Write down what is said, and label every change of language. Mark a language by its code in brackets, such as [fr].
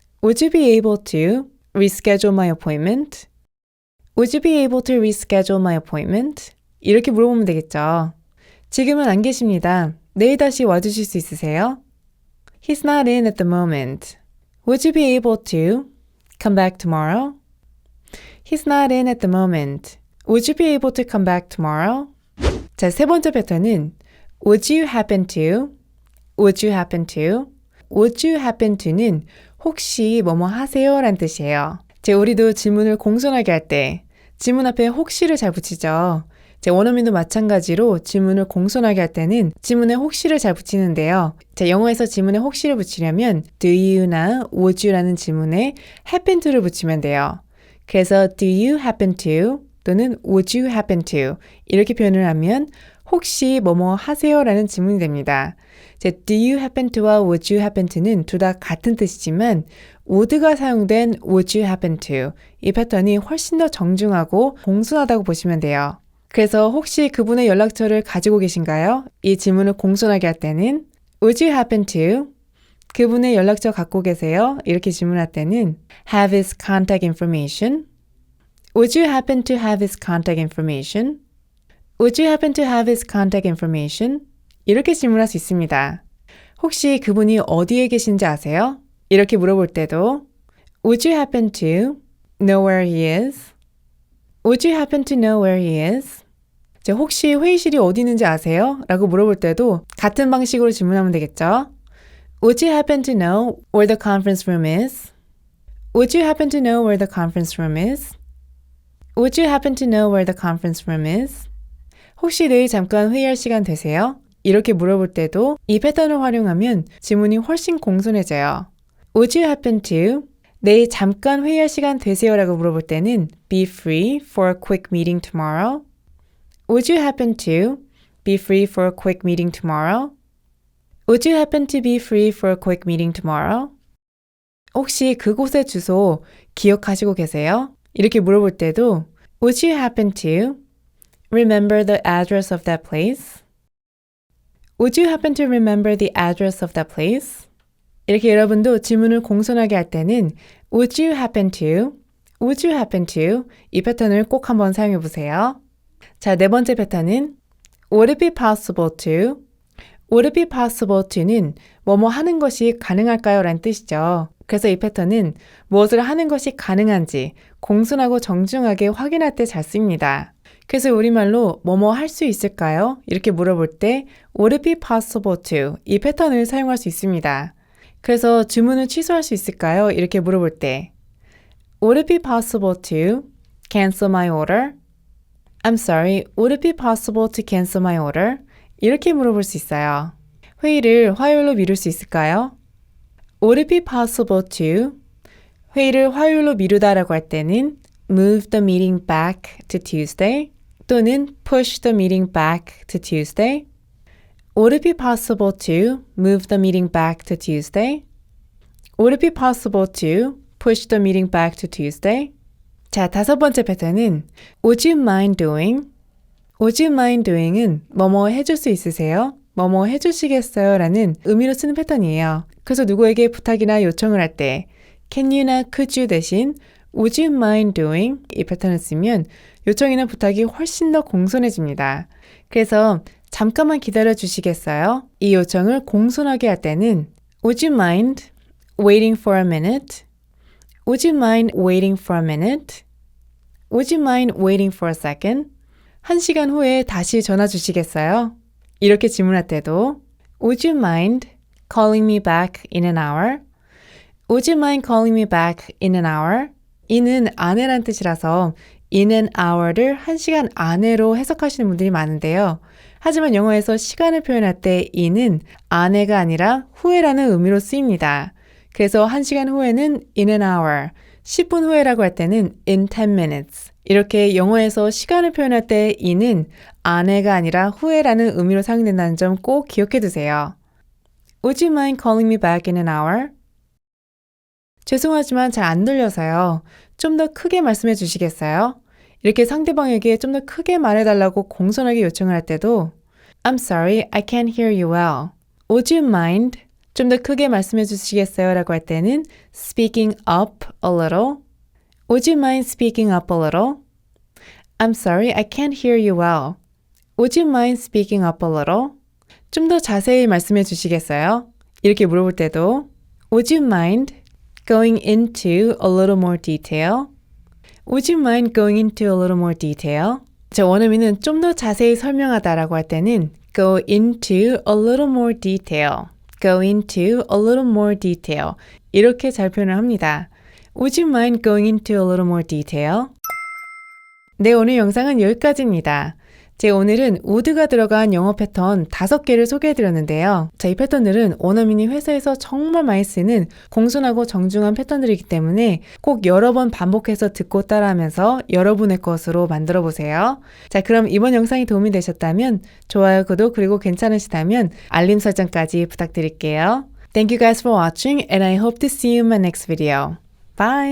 [en] Would you be able to reschedule my appointment? Would you be able to reschedule my appointment? [ko] 이렇게 물어보면 되겠죠. 지금은 안 계십니다. 내일 다시 와주실 수 있으세요? [en] He's not in at the moment. Would you be able to come back tomorrow? He's not in at the moment. Would you be able to come back tomorrow? [ko] 자, 세 번째 패턴은 [en] Would you happen to? Would you happen to? Would you happen to [ko] 는 혹시 뭐뭐 하세요? 라는 뜻이에요. 우리도 질문을 공손하게 할 때 질문 앞에 혹시를 잘 붙이죠. 원어민도 마찬가지로 질문을 공손하게 할 때는 질문에 혹시를 잘 붙이는데요. 영어에서 질문에 혹시를 붙이려면 [en] do you [ko] 나 [en] would you [ko] 라는 질문에 [en] happen to [ko] 를 붙이면 돼요. 그래서 [en] do you happen to [ko] 또는 [en] would you happen to [ko] 이렇게 표현을 하면 혹시 뭐뭐 하세요? 라는 질문이 됩니다. [en] do you happen to [ko] 와 [en] would you happen to [ko] 는 둘 다 같은 뜻이지만 would가 사용된 would you happen to 이 패턴이 훨씬 더 정중하고 공손하다고 보시면 돼요. 그래서 혹시 그분의 연락처를 가지고 계신가요? 이 질문을 공손하게 할 때는 [en] Would you happen to? [ko] 그분의 연락처 갖고 계세요? 이렇게 질문할 때는 [en] Have his contact information? Would you happen to have his contact information? Would you happen to have his contact information? [ko] 이렇게 질문할 수 있습니다. 혹시 그분이 어디에 계신지 아세요? 이렇게 물어볼 때도 [en] Would you happen to know where he is? Would you happen to know where he is? [ko] 혹시 회의실이 어디 있는지 아세요? 라고 물어볼 때도 같은 방식으로 질문하면 되겠죠. [en] Would you happen to know where the conference room is? Would you happen to know where the conference room is? Would you happen to know where the conference room is? [ko] 혹시 내일 잠깐 회의할 시간 되세요? 이렇게 물어볼 때도 이 패턴을 활용하면 질문이 훨씬 공손해져요. [en] Would you happen to [ko] 내일 잠깐 회의할 시간 되세요? 라고 물어볼 때는 [en] be free for a quick meeting tomorrow? Would you happen to be free for a quick meeting tomorrow? Would you happen to be free for a quick meeting tomorrow? [ko] 혹시 그곳의 주소 기억하시고 계세요? 이렇게 물어볼 때도 [en] Would you happen to remember the address of that place? Would you happen to remember the address of that place? [ko] 이렇게 여러분도 질문을 공손하게 할 때는 [en] Would you happen to? Would you happen to? [ko] 이 패턴을 꼭 한번 사용해 보세요. 자, 네 번째 패턴은 [en] Would it be possible to? Would it be possible to [ko] 는 뭐뭐 하는 것이 가능할까요? 라는 뜻이죠. 그래서 이 패턴은 무엇을 하는 것이 가능한지 공손하고 정중하게 확인할 때 잘 씁니다. 그래서 우리말로 뭐뭐 할 수 있을까요? 이렇게 물어볼 때 [en] Would it be possible to? [ko] 이 패턴을 사용할 수 있습니다. 그래서 주문을 취소할 수 있을까요? 이렇게 물어볼 때 [en] Would it be possible to cancel my order? I'm sorry, would it be possible to cancel my order? [ko] 이렇게 물어볼 수 있어요. 회의를 화요일로 미룰 수 있을까요? [en] Would it be possible to [ko] 회의를 화요일로 미루다라고 할 때는 [en] move the meeting back to Tuesday [ko] 또는 [en] push the meeting back to Tuesday. Would it be possible to move the meeting back to Tuesday? Would it be possible to push the meeting back to Tuesday? [ko] 자, 다섯 번째 패턴은 [en] Would you mind doing? [ko] Would you mind doing은 뭐뭐 해줄 수 있으세요? 뭐뭐 해주시겠어요? 라는 의미로 쓰는 패턴이에요. 그래서 누구에게 부탁이나 요청을 할 때 [en] can you [ko] 나 [en] could you [ko] 대신 [en] Would you mind doing? [ko] 이 패턴을 쓰면 요청이나 부탁이 훨씬 더 공손해집니다. 그래서 잠깐만 기다려 주시겠어요? 이 요청을 공손하게 할 때는 [en] Would you mind waiting for a minute? Would you mind waiting for a minute? Would you mind waiting for a second? [ko] 1시간 후에 다시 전화 주시겠어요? 이렇게 질문할 때도 [en] Would you mind calling me back in an hour? Would you mind calling me back in an hour? [ko] in은 안에란 뜻이라서 [en] in an hour [ko] 를 1시간 안에로 해석하시는 분들이 많은데요. 하지만 영어에서 시간을 표현할 때 in은 안에가 아니라 후에라는 의미로 쓰입니다. 그래서 1시간 후에는 [en] in an hour, [ko] 10분 후에라고 할 때는 [en] in 10 minutes. [ko] 이렇게 영어에서 시간을 표현할 때 in은 안에가 아니라 후에라는 의미로 사용된다는 점 꼭 기억해 두세요. [en] Would you mind calling me back in an hour? [ko] 죄송하지만 잘 안 들려서요. 좀 더 크게 말씀해 주시겠어요? 이렇게 상대방에게 좀 더 크게 말해달라고 공손하게 요청을 할 때도 [en] I'm sorry, I can't hear you well. Would you mind? [ko] 좀 더 크게 말씀해 주시겠어요? 라고 할 때는 [en] speaking up a little. Would you mind speaking up a little? I'm sorry, I can't hear you well. Would you mind speaking up a little? [ko] 좀 더 자세히 말씀해 주시겠어요? 이렇게 물어볼 때도 [en] Would you mind going into a little more detail? Would you mind going into a little more detail? [ko] 저 원어민은 좀 더 자세히 설명하다라고 할 때는 [en] go into a little more detail. go into a little more detail. [ko] 이렇게 잘 표현을 합니다. [en] Would you mind going into a little more detail? [ko] 네, 오늘 영상은 여기까지입니다. 오늘은 would가 들어간 영어 패턴 5개를 소개해드렸는데요. 이 패턴들은 원어민이 회사에서 정말 많이 쓰는 공손하고 정중한 패턴들이기 때문에 꼭 여러 번 반복해서 듣고 따라하면서 여러분의 것으로 만들어 보세요. 그럼 이번 영상이 도움이 되셨다면 좋아요, 구독, 그리고 괜찮으시다면 알림 설정까지 부탁드릴게요. [en] Thank you guys for watching and I hope to see you in my next video. Bye!